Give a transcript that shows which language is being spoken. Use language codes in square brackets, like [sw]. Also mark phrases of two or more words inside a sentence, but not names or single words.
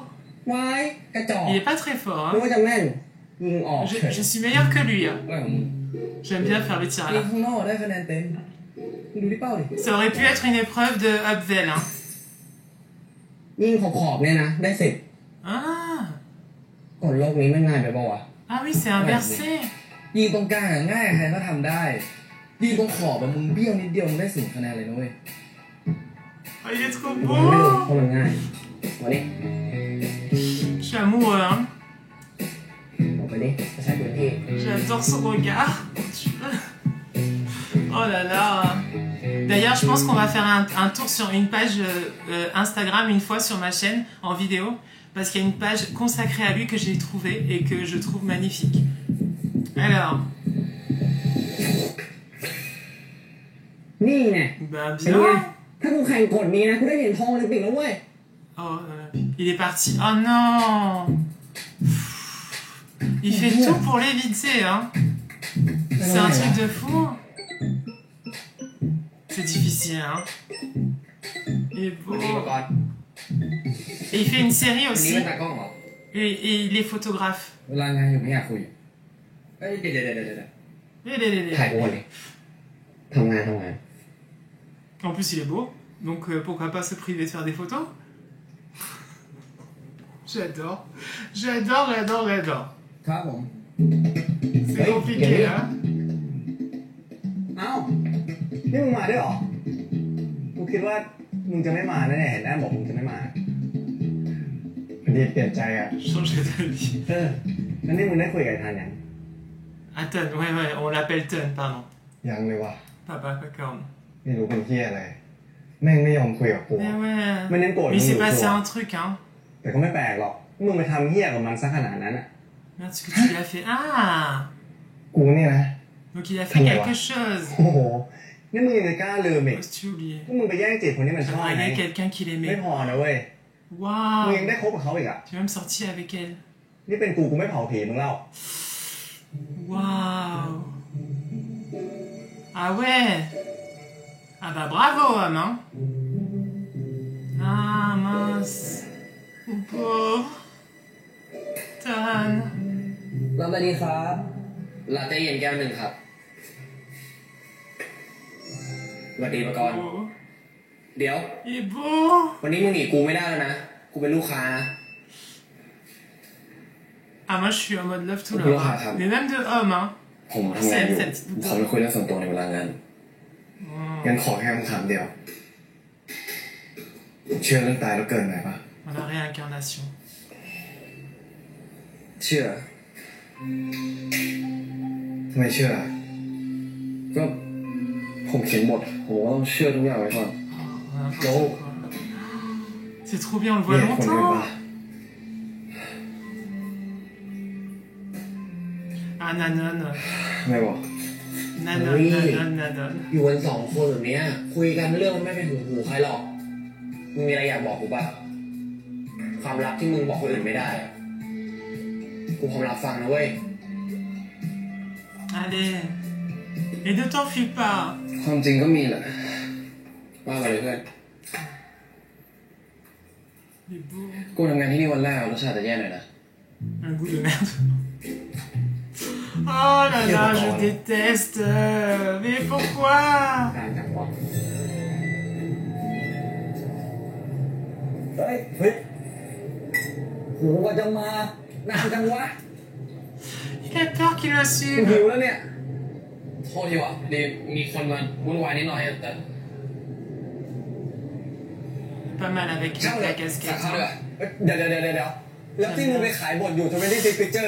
[fr] Il est pas très fort, hein. Je suis meilleur que lui, hein. J'aime bien faire le tir à l'arc. Ça aurait pu être une épreuve de Upvel, hein. Ah. Ah oui, c'est inversé. [th] ยิงตรงกลางง่ายใครก็ทำได้ยิงตรงขอบแบบมึงเบี้ยวนิดเดียวมึงได้10 คะแนนเลยนะเว้ย [fr] Oh, il est trop [th] ไม่รู้ [fr] beau. [th] เพราะมันง่ายมานี่ [fr] Je suis amoureux, hein. [th] ออกไปนี่จะใช้พื้นที่ [fr] J'adore son regard. Oh là là. D'ailleurs, je pense qu'on va faire un tour sur une page Instagram une fois sur ma chaîne en vidéo. Parce qu'il y a une page consacrée à lui que j'ai trouvée et que je trouve magnifique. Alors. [th] นี่ไง [fr] Bah [th] เป็นไง [fr] bien. [th] ถ้ากูแข่งกดนี้นะกูได้เหรียญทองโอลิมปิกแล้วเว้ย [fr] Oh, il est parti. Oh non. Il fait tout pour l'éviter, hein. C'est un truc de fou. C'est difficile, hein. Il est beau. [th] ดีมาก่อน [fr] Et il fait une série [th] วันนี้ [fr] aussi. [th] เป็นตากล้องเหรอ [fr] Et il est photographe. [th] เวลางานอยู่ไม่อยากคุยเอ้ยเดี๋ยวถ่ายกูก่อนดิทำงาน [fr] En plus, il est beau. Donc, pourquoi pas se priver de faire des photos? J'adore. J'adore. [th] ครับผม [fr] C'est compliqué, hein. [th] เอ้านี่มึงมาด้วยเหรอกูคิดว่ามึงจะไม่มาแน่ๆเห็นหน้าบอกมึงจะไม่มาพอดีเปลี่ยนใจอ่ะ [fr] Changer d'avis. [th] แล้วนี่มึงได้คุยกับไอ้ทันยัง [fr] Ah, Ton, ouais, on l'appelle Ton, pardon. [th] ยังเลยว่ะ [fr] Papa Cacorne. [th] ไม่รู้เป็นเหี้ยอะไรแม่งไม่ยอมคุยกับกู [fr] Mais ouais. Mais n'importe Mais il s'est où, passé toi. un truc, hein. [th] แต่ก็ไม่แปลกหรอกมึงไปทำเหี้ยกับมันซะขนาดนั้นอ่ะ [fr] Merde, ce que tu lui as fait. Ah. [th] กูเนี่ยนะ [fr] Donc, il a fait Comment quelque va chose. [th] โอ้โหนี่มึงยังจะกล้าลืมอีก [fr] Qu'est-ce que tu oublié? [th] พวกมึงไปแย่งจีบคนที่มันชอบไง [fr] Draguer quelqu'un qu'il [th] ไม่ [fr] aimait. [th] พอนะเว้ยมึงยัง [fr] Waouh. [th] ได้คบกับเขาอีกอ่ะ [fr] Tu es même sorti avec elle. [th] นี่เป็นกูไม่เผาผีมึงเล่า [fr] Waouh. Ah ouais. Ah bah bravo, homme, hein. Ah mince. Pauvre. Tan. [th] รับได้ดีครับลาเต้เย็นแก้วหนึ่งครับสวัสดีมาก่อน [fr] Beau. [th] เดี๋ยว [fr] Il est beau. [th] วันนี้มึงหนีกูไม่ได้แล้วนะ กูเป็นลูกค้า [fr] Ah moi je suis en mode [en] love to [fr] Oula, love. ah. Mais même de homme, hein. [th] ผมทำงานอยู่ [fr] Cette petite [th] ขอไปคุยเรื่องส่วนตัวในเวลางาน งั้นขอแค่คำถามเดียว เชื่อเรื่องตายแล้วเกิดไหนปะ [fr] Dans la réincarnation. [th] เชื่อทำไมเชื่อ ก็ผมเขียนบทผมก็ต้องเชื่อทุกอย่างไว้ก่อน [fr] N'importe quoi. C'est trop bien, on le [th] มี [fr] voit [th] เหตุผลอื่น [fr] longtemps. [th] ปะ [fr] Ah nanon. [th] ไม่บอก [fr] Nanon, Oui. nanon. [th] อยู่กันสองคนแบบเนี้ยคุยกันเรื่องมันไม่เป็นหูใครหรอกมึงมีอะไรอยากบอกกูป่ะความลับที่มึงบอกคนอื่นไม่ได้อะกูพร้อมรับฟังนะเว้ย [fr] Allez. Et ne t'enfuis pas. [th] ความจริงก็มีแหละว่าไปเลยเพื่อน [fr] Il est beau. [th] กูทำงานที่นี่วันแรกรสชาติจะแย่หน่อยนะ [fr] Un goût de merde. Oh là là, je déteste. Mais pourquoi? [th] ต่างจากวะเฮ้ยโหกว่าจะมานานจังวะ [fr] Il a peur qu'il le [th] กู [fr] suive. [th] หิวแล้วเนี่ยโทษทีวะดีมีคนมาวุ่นวายนิดหน่อยแต่ [fr] Pas mal avec [th] ช่างเลย [fr] la [th] สั่ง [fr] casquette. [th] ข้าวด้วย [fr] hein. [th] เดี๋ยวแล้วที่มึงไปขายบทอยู่26 Pictures อ่ะ